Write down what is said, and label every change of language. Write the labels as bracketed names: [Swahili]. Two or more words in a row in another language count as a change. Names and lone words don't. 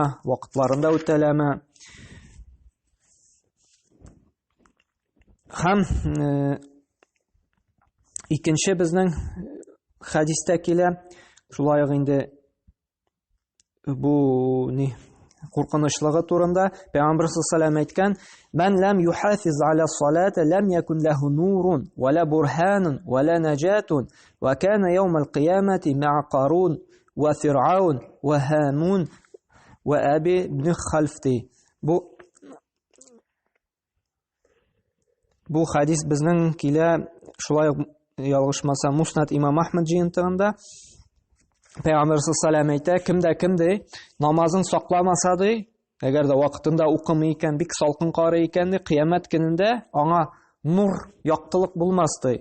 [Tatar] Вакытларында үтәләме? Һәм икенче безнең хадистә килә, шулай ук инде бу куркынычлыгы турында Пәйгамбәр саллаллаху әйткән: [Arabic] "من لم يحافظ على الصلاة لم يكن له نور ولا برهان ولا نجاة وكان يوم القيامة مع قارون وفرعون وهامان وأبي بن خلف." Бу хадис безнең килә, шулай ук ялгышмаса Муснад имам Ахмад җыентыгында Пәйгамбәр саллаллаху әйтә: кемдә намазын сакламаса ди, әгәр дә вакытында укымый икән, бик салкын карый икән ди, кыямәт көнендә аңа нур, яктылык булмас ди.